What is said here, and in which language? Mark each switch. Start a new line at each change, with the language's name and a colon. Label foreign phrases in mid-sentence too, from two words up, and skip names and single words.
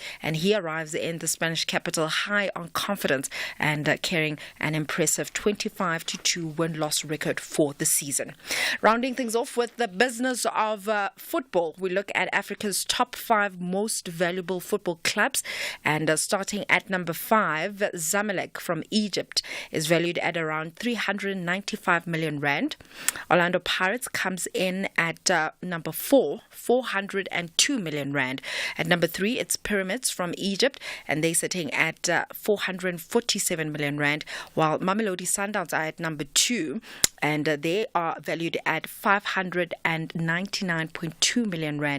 English: And he arrives in the Spanish capital high on confidence and carrying an impressive 25-2 win-loss record for the season. Rounding things off with the business of football, we look at Africa's top 5 most valuable football clubs. And starting at number 5, Zamalek from Egypt is valued at around 395 million rand. Orlando Pirates comes in at number 4, 402 million rand. At number 3, it's Pyramids from Egypt, and they're sitting at 447 million rand, while Mamelodi Sundowns are at number 2, and they are valued at 599.2 million rand.